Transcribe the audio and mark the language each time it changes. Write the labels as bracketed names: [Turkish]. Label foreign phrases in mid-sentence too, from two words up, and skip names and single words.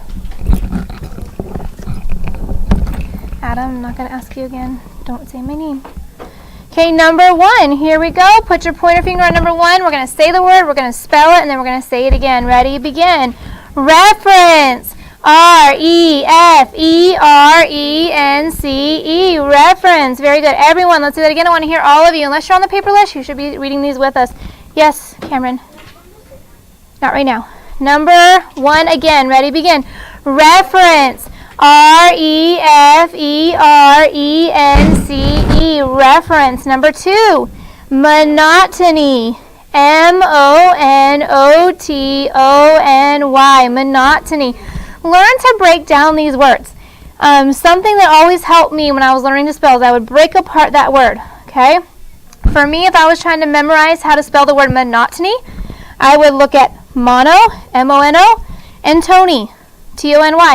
[English] Adam, I'm not going to ask you again. Don't say my name. Okay, number 1. Here we go. Put your pointer finger on number 1. We're going to say the word, we're going to spell it, and then we're going to say it again. Ready? Begin. Reference. R-E-F-E-R-E-N-C-E. Reference. Very good. Everyone, let's do that again. I want to hear all of you. Unless you're on the paper list, you should be reading these with us. Yes, Cameron. Not right now. Number 1 again. Ready? Begin. Reference. R-E-F-E-R-E-N-C-E. Reference. Number 2. Monotony. M-O-N-O-T-O-N-Y. Monotony. Learn to break down these words. Something that always helped me when I was learning to spell is I would break apart that word, okay? For me, if I was trying to memorize how to spell the word monotony, I would look at mono, M-O-N-O, and tony, T-O-N-Y.